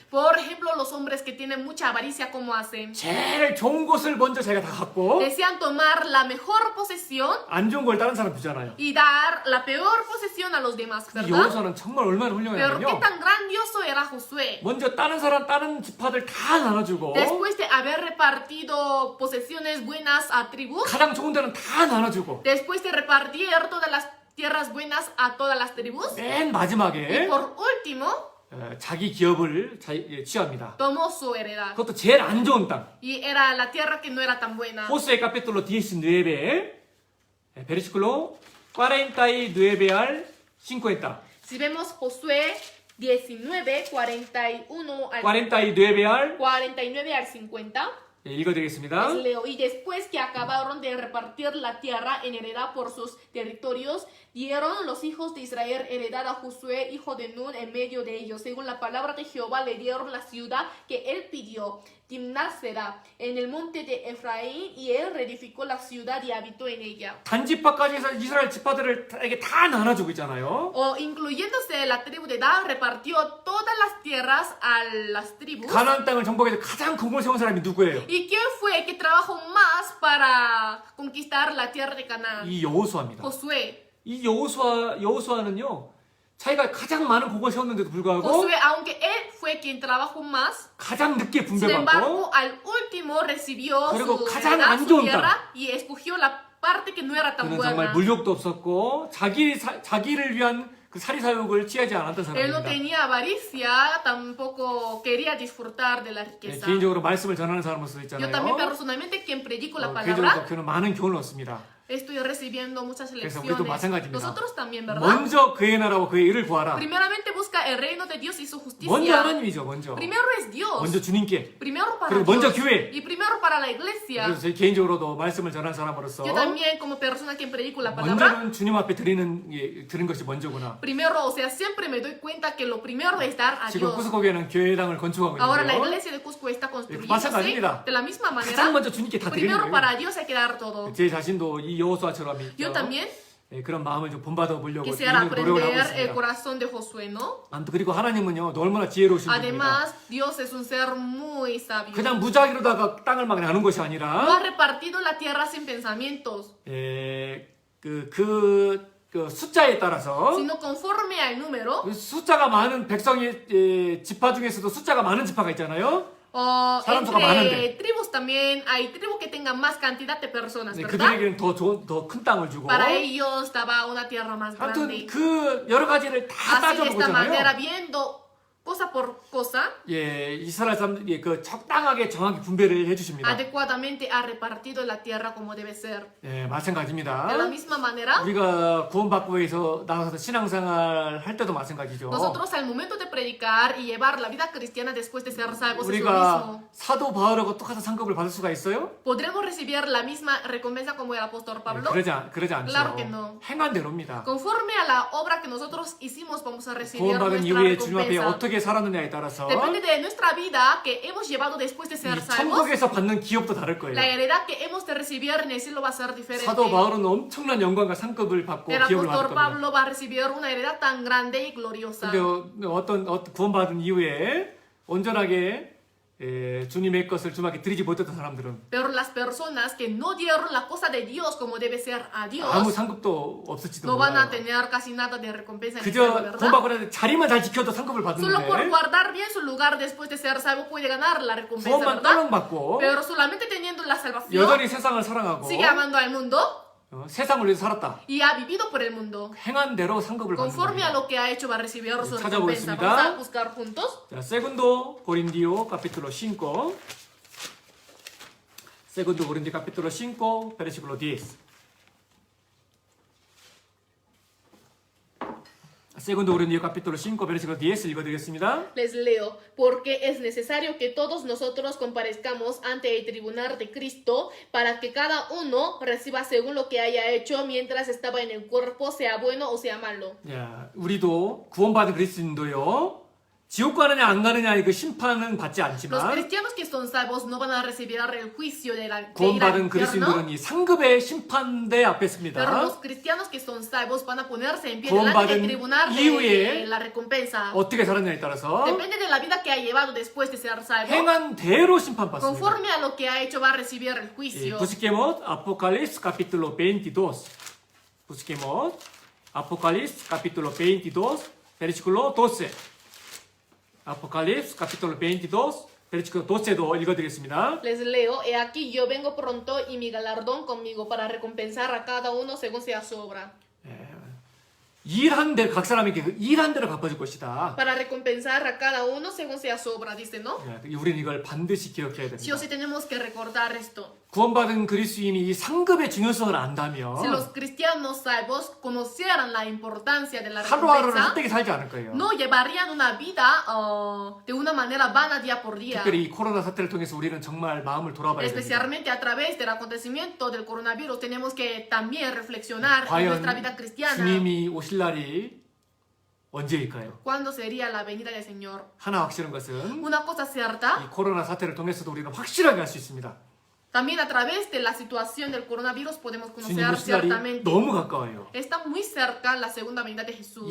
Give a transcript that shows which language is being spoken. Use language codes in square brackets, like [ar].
[es] Por ejemplo, los hombres que tienen mucha avaricia, ¿cómo hacen? [ko] 제일 좋은 것을 먼저 자기가 다 갖고 [es] Desean tomar la mejor posesión [ko] 안 좋은 걸 다른 사람 주잖아요. [es] y dar la peor posesión a los demás, [ko] 이 [es] ¿verdad? [ko] 여호수아는 정말 얼마나 [es] Pero qué [ko] 훌륭하냐면요. [es] tan grandioso era Josué. [ko] 먼저 다른 지파들 다 나눠주고 [es] Después de haber repartido posesiones buenas a tribus, [ko] 가장 좋은 데는 다 나눠주고 [es] después de repartir todas las tierras buenas a todas las tribus, [ko] 맨 [es] y [ko] 마지막에 [es] por último [ko] 자기 기업을 취합니다. [es] tomó su heredad. [ko] 그것도 제일 안 좋은 땅. [es] Y era la tierra que no era tan buena. 호수의 capítulo 19, versículo 49 al 50. Si vemos Josué 19, 41 al 49 al 49 al 50, [ko] 읽어드리겠습니다. [es] les leo. Y después que acabaron de repartir la tierra en heredad por sus territorios, dieron los hijos de Israel heredad a Josué, hijo de Nun, en medio de ellos. Según la palabra de Jehová, le dieron la ciudad que él pidió, Timnásera, en el monte de Efraín, y él reedificó la ciudad y habitó en ella. [ko] 단지파까지 해서 이스라엘 지파들에게 다 나눠주고 있잖아요. [es] O incluyéndose la tribu de Dan, repartió todas las tierras a las tribus. [ko] 가나안 땅을 정복해서 가장 공을 세운 사람이 누구예요? [es] ¿Y quién fue que trabajó más para conquistar la tierra de Canaán? [ko] 이 여호수아입니다. [es] Josué. [ko] 이 여호수아는요, 자기가 가장 많은 공을 세웠는데도 불구하고 [es] Josué, aunque él fue quien trabajó más, [ko] 가장 늦게 [es] sin [ko] 분배받고 [es] embargo, al último recibió [ko] 그리고 [es] su, [ko] 가장 [es] heredad, [ko] 안 [es] su [ko] 좋은 [es] tierra y escogió la parte que no era tan [ko] 그는 정말 [es] buena. [ko] 물욕도 없었고 자기를 위한 그 사리사욕을 취하지 않았던 [es] Él no [ko] 사람입니다. [es] tenía avaricia, tampoco quería disfrutar de la [ko] 네, [es] riqueza. [ko] 개인적으로 말씀을 전하는 사람으로서 [es] Yo [ko] 있잖아요. [es] también personalmente, quien predico la [ko] 개인적으로 [es] palabra, [ko] 저는 많은 교훈을 얻습니다. [es] estoy recibiendo muchas [ko] 그래서 [es] lecciones. [ko] 우리도 마찬가지입니다. [es] Nosotros también, ¿verdad? [ko] 먼저 그의 나라와 그의 일을 구하라. [es] Primeramente busca el reino de Dios y su [ko] 먼저 [es] justicia. [ko] 하나님이죠. 먼저. [es] Primero es Dios. [ko] 먼저 주님께. [es] Primero para [ko] 그리고 먼저 [es] Dios. [ko] 교회. [es] Y primero para la iglesia. [ko] 그래서 제 개인적으로도 말씀을 전한 사람으로서 [es] Yo también, como persona quien predico la palabra, [ko] 먼저는 주님 앞에 드리는 것이 먼저구나. [es] primero, o sea, siempre me doy cuenta que lo primero es dar a [ko] 지금 [es] Dios. [ko] 쿠스코교회는 교회당을 건축하고 [es] Ahora la [ko] 있는데요. [es] iglesia de Cusco está construyéndose [ko] 마찬가지입니다. [es] de la misma [ko] 가장 [es] manera. [ko] 먼저 주님께 다 드리는 [es] Primero [ko] 거예요. [es] para Dios hay que dar todo. [ko] 제 자신도 이 여호수아처럼 [es] Yo también [ko] 그런 마음을 좀 본받아 보려고 [es] quisiera [ko] 노력을 하고 [es] aprender el [ko] 있습니다. [es] corazón de Josué, ¿no? [ko] 아무튼 그리고 하나님은요, 또 얼마나 지혜로우신 분입니다. [es] Además, Dios es un ser muy sabio. [ko] 그냥 무작위로다가 땅을 막 나눈 것이 [es] No [ko] 아니라 [es] ha repartido la tierra sin pensamientos. [ko] 그 그 숫자에 따라서 [es] sino conforme al número. [ko] 숫자가 많은 백성의 지파 중에서도 숫자가 많은 지파가 있잖아요. 사람 수가 많은데. [es] Entre tribus también hay tribus que tengan más cantidad de personas, [ko] 네, [es] ¿verdad? [ko] 그들에게는 더 큰 땅을 주고. [es] Para ellos daba una tierra más [ko] 아무튼 [es] grande. [ko] 그 여러 가지를 다 [es] Así de [ko] 따져보고 [es] esta manera, [ko] 있잖아요. [es] viendo cosa por cosa, [ko] 예, 이스라엘 사람들이 그 적당하게 정확히 분배를 해주십니다. [es] adecuadamente ha repartido la tierra como debe ser. [ko] 예, 마찬가지입니다. [es] De la misma manera, [ko] 우리가 구원받고 해서 나가서 신앙생활 할 때도 마찬가지죠. [es] nosotros al momento de predicar y llevar la vida cristiana después de ser salvos es lo [ko] 우리가 [es] mismo. [ko] 사도 바울하고 똑같은 상급을 받을 수가 있어요? [es] ¿Podremos recibir la misma recompensa como el apóstol [ko] 예, [es] Pablo? [ko] 그러지 않죠. [es] Claro que no. [ko] 행한 대로입니다. [es] Conforme a la obra que nosotros hicimos, vamos a recibir [ko] 구원받은 [es] nuestra [ko] 이후에 주님 앞에 [es] recompensa. [ko] 어떻게 살았느냐에 따라서 [es] Depende de nuestra vida que hemos llevado después de [ko] 이 [es] ser salvos. [ko] 천국에서 받는 기업도 다를 거예요. [es] La heredad que hemos de recibir en el cielo va a ser diferente. [ko] 사도 바울은 엄청난 영광과 상급을 받고 [es] El [ko] 기업을 받을 [es] apóstol [ko] 겁니다. [es] Pablo va a recibir una heredad tan grande y gloriosa. [ko] 근데 어떤 구원받은 이후에 온전하게 주님의 것을 주님께 드리지 못했던 사람들은 [es] Pero las personas que no dieron la cosa de Dios como debe ser a Dios [ko] 아무 상급도 없을지도 [es] no van a [ko] 몰라요. [es] tener casi nada de recompensa en el cielo, [ko] 그저 [es] ¿verdad? [ko] 구원받고 나서 자리만 잘 지켜도 상급을 [es] Solo por [ko] 받는데 [es] guardar bien su lugar después de ser salvo puede ganar la recompensa, [ko] 구원만 [es] ¿verdad? [ko] 딸랑받고 [es] Pero solamente teniendo la salvación [ko] 여전히 세상을 사랑하고 [es] sigue amando al mundo [ko] 세상을 위해서 살았다. [es] y ha vivido por el mundo. [ko] 행한 대로 상급을 받는 [es] Conforme a [ko] 겁니다. [es] lo que ha hecho va a recibir su [ko] 찾아보겠습니다. [es] recompensa. Vamos a buscar juntos. 자, 세군도 고린디오 capítulo 5. Segundo Corintios capítulo 5, versículo 10. Segundo Corintios capítulo 5, versículo 10 [ko] 읽어드리겠습니다. [es] Les leo, porque es necesario que todos nosotros comparezcamos ante el tribunal de Cristo para que cada uno reciba según lo que haya hecho mientras estaba en el cuerpo, sea bueno o sea malo. [ko] 야, 우리도 구원받은 그리스도인도요. 지옥 가느냐 안 가느냐 그 심판은 받지 [es] Los [ko] 않지만 [es] cristianos que son salvos no van a recibir el juicio de ir al [ko] 구원받은 [es] infierno, [ko] 그리스도인들은 이 상급의 심판대 앞에 [es] pero [ko] 습니다. [es] los cristianos que son salvos van a ponerse en pie delante del [ko] 구원받은 [es] tribunal [ko] 이후에 [es] de la recompensa. [ko] 어떻게 살았냐에 따라서 [es] Depende de la vida que ha llevado después de ser salvo. [ko] 행한 대로 심판받습니다. [es] Conforme a lo que ha hecho va a recibir el [ko] 예, [es] juicio. Busquemos Apocalipsis capítulo 22. Busquemos Apocalipsis capítulo 22, versículo 12. Apocalipsis capítulo 22, versículo 12도 [ko] 읽어드리겠습니다. [es] Les leo, he aquí yo vengo pronto y mi galardón conmigo para recompensar a cada uno según sea su obra. [ko] 일한 대로 각 사람에게 그 일한 대로 갚아줄 것이다. [es] Para recompensar a cada uno según sea su obra, dice, ¿no? [ko] 예, 우리는 이걸 반드시 기억해야 [es] Sí o [ko] 됩니다. [es] sí tenemos que recordar esto. [ko] 구원받은 그리스도인이 이 상급의 중요성을 안다면 [es] Si los cristianos salvos conocieran la importancia de la [ko] 하루하루를 [es] recompensa, [ko] 헛되게 살지 않을 거예요. [es] no llevarían una vida de una manera vana día por día. [ko] 특별히 이 코로나 사태를 통해서 우리는 정말 마음을 돌아봐야 됩니다. [es] Especialmente a través del acontecimiento del coronavirus, tenemos que también reflexionar en [ko] 과연 [es] nuestra vida cristiana. [ko] 주님이 오실 날이 언제일까요? [es] ¿Cuándo sería la venida del Señor? [ko] 하나 확실한 것은 [es] Una cosa cierta, [ko] 이 코로나 사태를 통해서도 우리는 확실하게 할 수 있습니다. [es] también a través de la situación del coronavirus podemos [ko] 주님 [es] conocer [ko] 오실 날이 [es] ciertamente. [ko] 너무 가까워요. [es] Está muy cerca la segunda venida de Jesús.